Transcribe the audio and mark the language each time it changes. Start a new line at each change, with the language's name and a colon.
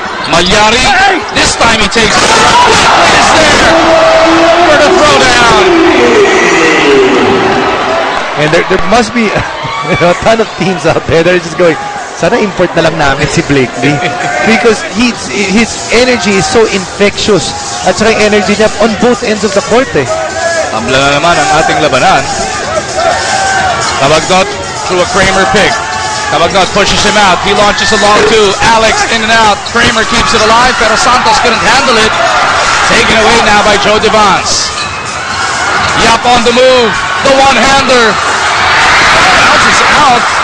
English: Malyari, this time he takes it. Is there for the throwdown. And there must be a ton of teams out there that are just going,
Filipino: sana import na lang namin
English: si Blakely. Because his energy is so infectious.
Filipino: At saka yung energy niya
English: on both ends of the court
Filipino: eh. Tabla na naman ang ating labanan.
English: Kabagnot through a Kramer pick. Kabagnot pushes him out. He launches a long two. Alex in and out. Kramer keeps it alive,
Filipino: pero
English: Santos couldn't handle it. Taken away now by Joe Devance. Yap on the move. The one-hander. Bounces out.